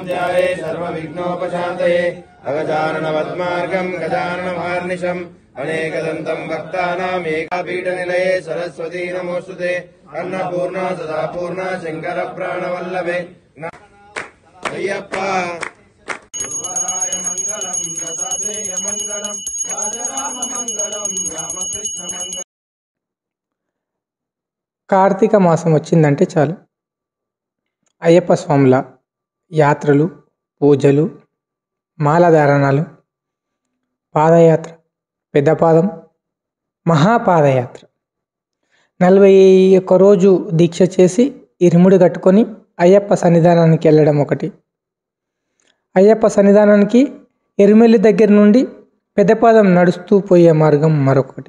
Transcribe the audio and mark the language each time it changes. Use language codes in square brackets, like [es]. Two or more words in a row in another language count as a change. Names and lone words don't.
[sa] ध्यायेत् सर्वविघ्नोपशान्तये अगजाननपद्मार्गं गजाननमहर्निशम् अनेकदन्तं भक्तानाम् एकापीठनिलये सरस्वती नमोस्तुते अन्नपूर्णा सदा पूर्णा शङ्करप्राणवल्लभे अय्यप्पा गुरुवराय मङ्गलं दत्तात्रेय मङ्गलं राजराममङ्गलं रामकृष्णमङ्गलं। [te] కార్తీక మాసం వచ్చిందంటే చాలు అయ్యప్ప స్వాముల యాత్రలు, పూజలు, మాలధారణాలు, పాదయాత్ర, పెద్దపాదం, మహాపాదయాత్ర, 41 రోజు దీక్ష చేసి ఇరుముడి కట్టుకొని అయ్యప్ప సన్నిధానానికి వెళ్ళడం ఒకటి, అయ్యప్ప సన్నిధానానికి ఎరుమెల్లి దగ్గర నుండి పెద్దపాదం నడుస్తూ పోయే మార్గం మరొకటి.